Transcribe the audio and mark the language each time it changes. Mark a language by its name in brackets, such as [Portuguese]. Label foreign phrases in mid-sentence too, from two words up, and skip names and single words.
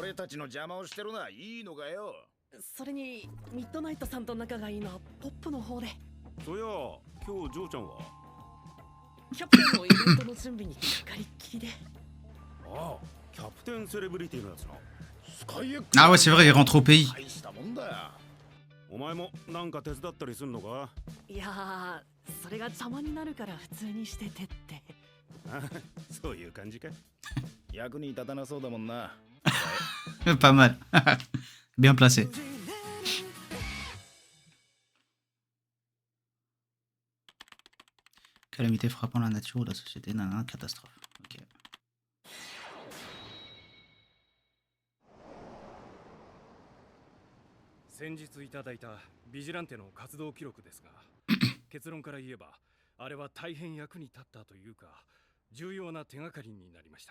[Japanese] それにミッドナイトさんと仲がいいのはポップの方で。そや、今日ジョーちゃんはキャプテンのイベントの準備にかかりっきりで。ああ、キャプテンセレブリティのやつな。 [French] Ah ouais, c'est vrai, il rentre au pays. [Japanese] お前もなんか手伝ったりすんのか？いやー、それが邪魔になるから普通にしててって。そういう感じか。役に立たなそうだもんな。 [French] Pas mal. Bien placé. Calamité frappant la nature ou la société, nanana, catastrophe. Ok. [Japanese] 先日いただいたビジランテの活動記録ですが、結論から言えばあれは大変役に立ったというか重要な手がかりになりました。